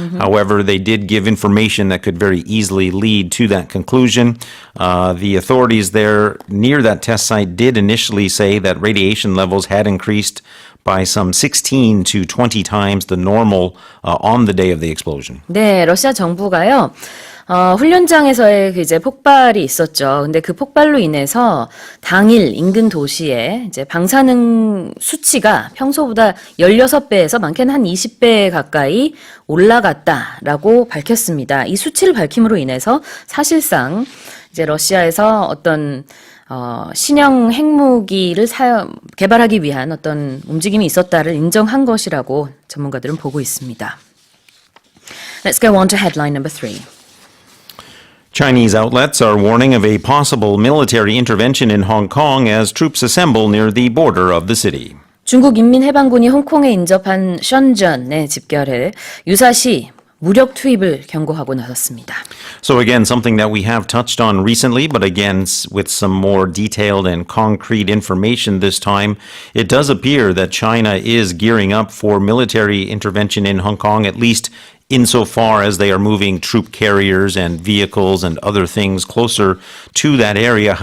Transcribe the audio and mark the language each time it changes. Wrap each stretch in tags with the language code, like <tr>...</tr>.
<en>However, they did give information that could very easily lead to that conclusion. The authorities there near that test site did initially say that radiation levels had increased by some 16 to 20 times the normal on the day of the explosion.</en> <ko>네, 러시아 정부가요. 훈련장에서의 이제 폭발이 있었죠. 근데 그 폭발로 인해서 당일 인근 도시에 이제 방사능 수치가 평소보다 16배에서 많게는 한 20배 가까이 올라갔다라고 밝혔습니다. 이 수치를 밝힘으로 인해서 사실상 이제 러시아에서 어떤 신형 핵무기를 개발하기 위한 어떤 움직임이 있었다를 인정한 것이라고 전문가들은 보고 있습니다.</ko> <en>Let's go on to headline number 3. Chinese outlets are warning of a possible military intervention in Hong Kong as troops assemble near the border of the city.</en> <ko>중국 인민해방군이 홍콩에 인접한 션전에 집결해 유사시 무력 투입을 경고하고 나섰습니다.</ko> <en>So again, something that we have touched on recently, but again, with some more detailed and concrete information this time, it does appear that China is gearing up for military intervention in Hong Kong, at least insofar as they are moving troop carriers and vehicles and other things closer to that area.</en>